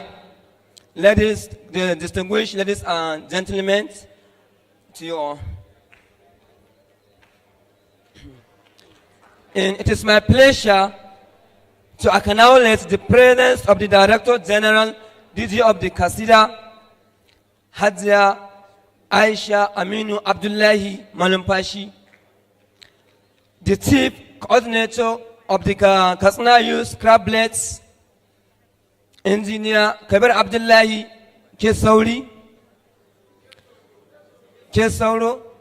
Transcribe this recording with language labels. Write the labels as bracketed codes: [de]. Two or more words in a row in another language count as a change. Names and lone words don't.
[en] Ladies, the distinguished ladies and gentlemen, to you all. And it is my pleasure to acknowledge the presence of the Director General, DG of the Katsina, Hajia Aisha Aminu Abdullahi Malumpashi, the Chief Coordinator of the Katsina Youth Crablets, Engineer Kabir Abdullahi Kesauri, Kesauro.